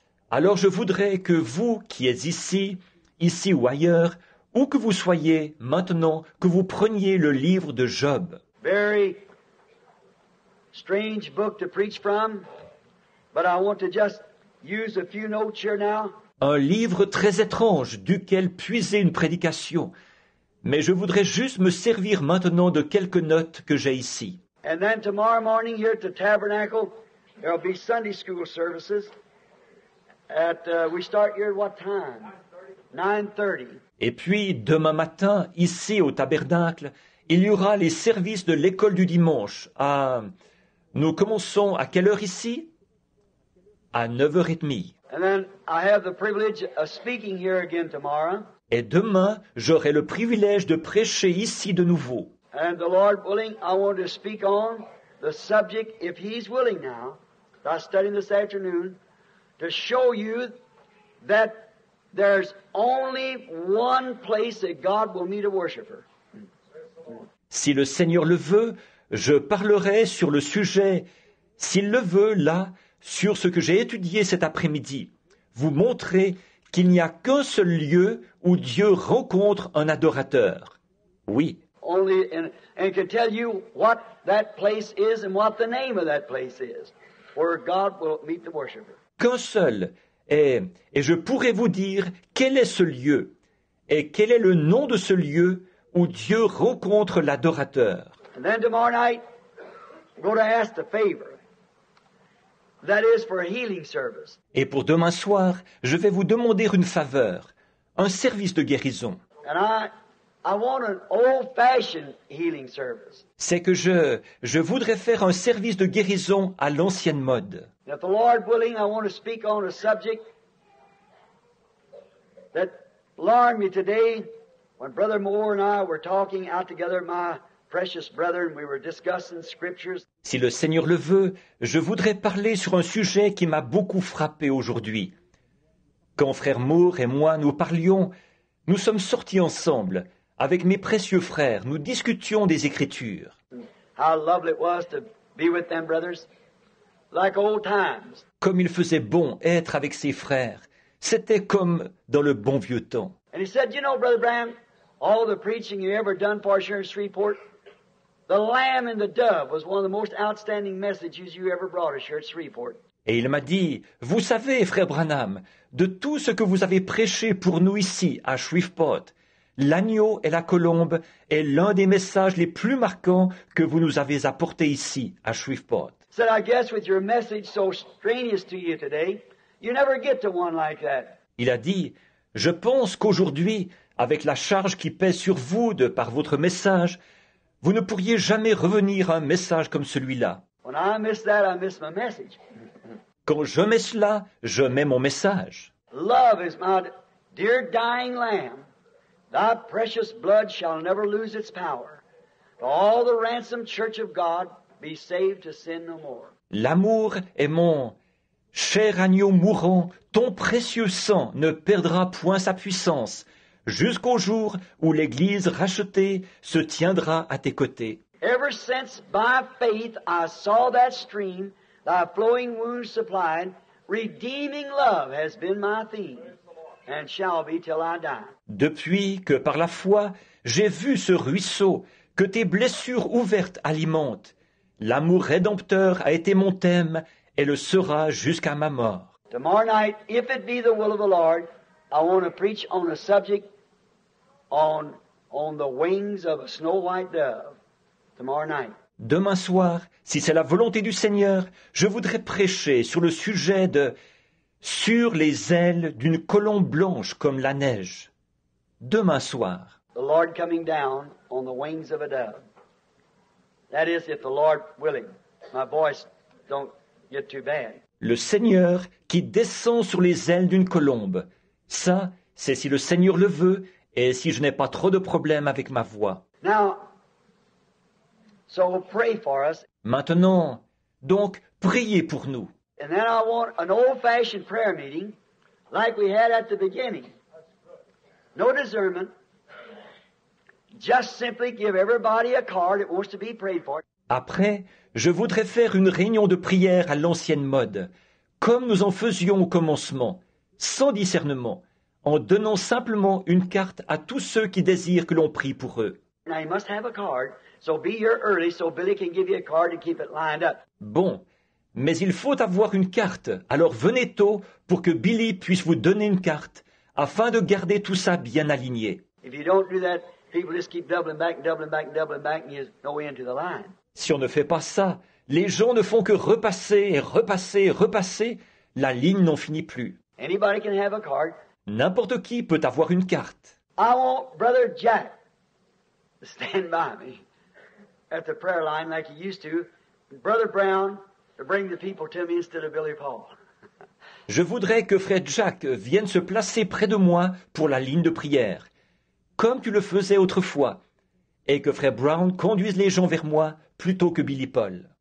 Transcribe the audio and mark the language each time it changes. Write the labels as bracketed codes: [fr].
[fr] Alors je voudrais que vous qui êtes ici ou ailleurs, où que vous soyez maintenant, que vous preniez le livre de Job. [en] Very strange book to preach from, but I want to just use a few notes here now. [fr] Un livre très étrange duquel puiser une prédication. Mais je voudrais juste me servir maintenant de quelques notes que j'ai ici. [en] And then tomorrow morning here at the Tabernacle, there will be Sunday school services. We start here at what time? 9:30. [fr] Et puis, demain matin, ici au tabernacle, il y aura les services de l'école du dimanche. Nous commençons à quelle heure ici? À 9h30. [en] And then I have the privilege of speaking here again tomorrow. [fr] Et demain, j'aurai le privilège de prêcher ici de nouveau. [en] And the Lord willing, I want to speak on the subject, if He's willing now, I studying this afternoon, to show you that there's only one place that God will meet a worshiper. [fr] Si le Seigneur le veut, je parlerai sur le sujet, s'il le veut, là, sur ce que j'ai étudié cet après-midi. Vous montrer qu'il n'y a qu'un seul lieu où Dieu rencontre un adorateur. Oui. [en] Only, and can tell you what that place is and what the name of that place is, where God will meet the worshiper. [fr] Qu'un seul, et je pourrais vous dire quel est ce lieu et quel est le nom de ce lieu où Dieu rencontre l'adorateur. [en] And then tomorrow night, I'm going to ask the favor. That is for a healing service. [fr] Et pour demain soir, je vais vous demander une faveur, un service de guérison. [en] And I want an old-fashioned healing service. [fr] C'est que je voudrais faire un service de guérison à l'ancienne mode. [en] And if the Lord willing, I want to speak on a subject that alarmed me today when Brother Moore and I were talking out together, my precious brethren, we were discussing scriptures. [fr] Si le Seigneur le veut, je voudrais parler sur un sujet qui m'a beaucoup frappé aujourd'hui. Quand frère Moore et moi nous parlions, nous sommes sortis ensemble. Avec mes précieux frères, nous discutions des Écritures. [en] How lovely it was to be with them, brothers, like old times. [fr] Comme il faisait bon être avec ses frères. C'était comme dans le bon vieux temps. [en] And he said, you know, Brother Branham, all the preaching you ever done for us here in Shreveport, the lamb and the dove was one of the most outstanding messages you ever brought us here at Shreveport. [fr] Et il m'a dit, vous savez, frère Branham, de tout ce que vous avez prêché pour nous ici, à Shreveport, l'agneau et la colombe est l'un des messages les plus marquants que vous nous avez apportés ici, à Shreveport. [en] He said, I guess with your message so strenuous to you today, you never get to one like that. [fr] Il a dit, je pense qu'aujourd'hui, avec la charge qui pèse sur vous de par votre message, vous ne pourriez jamais revenir à un message comme celui-là. [en] When I miss that, I miss my message. [fr] Quand je mets cela, je mets mon message. [en] Love is my dear dying lamb. Thy precious blood shall never lose its power. For all the ransomed church of God be saved to sin no more. [fr] L'amour est mon cher agneau mourant, ton précieux sang ne perdra point sa puissance, jusqu'au jour où l'Église rachetée se tiendra à tes côtés. [en] Ever since by faith I saw that stream, thy flowing wounds supplied, redeeming love has been my theme, and shall be till I die. [fr] Depuis que par la foi j'ai vu ce ruisseau que tes blessures ouvertes alimentent, l'amour rédempteur a été mon thème et le sera jusqu'à ma mort. [en] Tomorrow night, if it be the will of the Lord, I want to preach on a subject on the wings of a snow white dove. Tomorrow night. [fr] Demain soir, si c'est la volonté du Seigneur, je voudrais prêcher sur le sujet de « sur les ailes d'une colombe blanche comme la neige ». Demain soir. [en] The Lord coming down on the wings of a dove. That is, if the Lord willing. My voice don't get too bad. [fr] Le Seigneur qui descend sur les ailes d'une colombe. Ça, c'est si le Seigneur le veut et si je n'ai pas trop de problèmes avec ma voix. [en] Now, so pray for us. [fr] Maintenant, donc, priez pour nous. [en] And then I want an old-fashioned prayer meeting like we had at the beginning. No discernment. Just simply give everybody a card that wants to be prayed for. [fr] Après, je voudrais faire une réunion de prière à l'ancienne mode, comme nous en faisions au commencement, sans discernement, en donnant simplement une carte à tous ceux qui désirent que l'on prie pour eux. [en] Now you must have a card, so be here early so Billy can give you a card and keep it lined up. [fr] Bon, mais il faut avoir une carte, alors venez tôt pour que Billy puisse vous donner une carte, afin de garder tout ça bien aligné. [en] If you don't do that, people just keep doubling back and doubling back and doubling back and you no way into the line. [fr] Si on ne fait pas ça, les gens ne font que repasser et repasser et repasser, la ligne n'en finit plus. [en] Anybody can have a card. [fr] N'importe qui peut avoir une carte. [en] I want Brother Jack to stand by me at the prayer line like he used to, and Brother Brown to bring the people to me instead of Billy Paul. [fr] Je voudrais que frère Jack vienne se placer près de moi pour la ligne de prière, comme tu le faisais autrefois, et que frère Brown conduise les gens vers moi plutôt que Billy Paul.